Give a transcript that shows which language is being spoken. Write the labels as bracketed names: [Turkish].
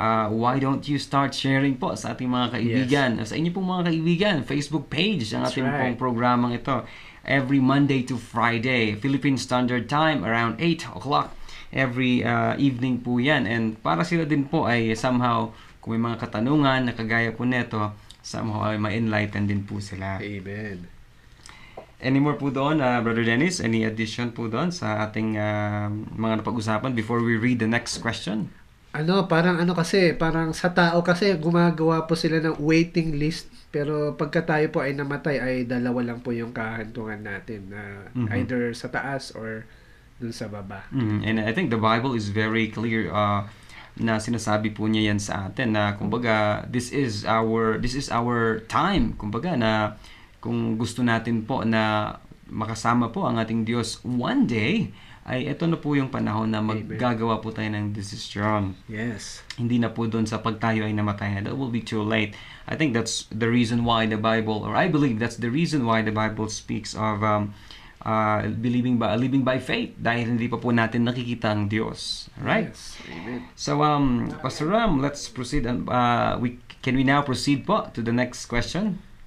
[English] why don't you start sharing [Filipino] po sa ating mga kaibigan, sa inyo pong mga kaibigan, Facebook page ang ating pong programang ito. [English] Every Monday to Friday, Philippine Standard Time, around 8 o'clock. Every evening [Filipino] po yan. And para sila din po ay somehow, kung may mga katanungan na kagaya po neto, somehow ay ma-enlighten din po sila. Amen. [English] Any more po doon, Brother Dennis? Any addition po doon [Filipino] sa ating mga napag-usapan [English] before we read the next question? [Filipino] Parang sa tao kasi gumagawa po sila ng waiting list, pero pagka tayo po ay namatay ay dalawa lang po yung kahantungan natin, either sa taas or dun sa baba. [English] And I think the Bible is very clear [Filipino] na sinasabi po niya yan sa atin na kumbaga [English] this is our time, [Filipino] kumbaga na kung gusto natin po na makasama po ang ating Diyos one day, ay ito na po yung panahon na maggagawa po tayo ng decision. [English] Yes. [Filipino] Hindi na po doon sa pag tayo ay namatay na. [English] That will be too late. I think that's the reason why the Bible, or I believe that's the reason why the Bible speaks of living by faith, [Filipino] dahil hindi pa po natin nakikita ang Diyos. [English] Right? Yes. Amen. So, Pastor Ram, let's proceed. Can we now proceed po to the next question?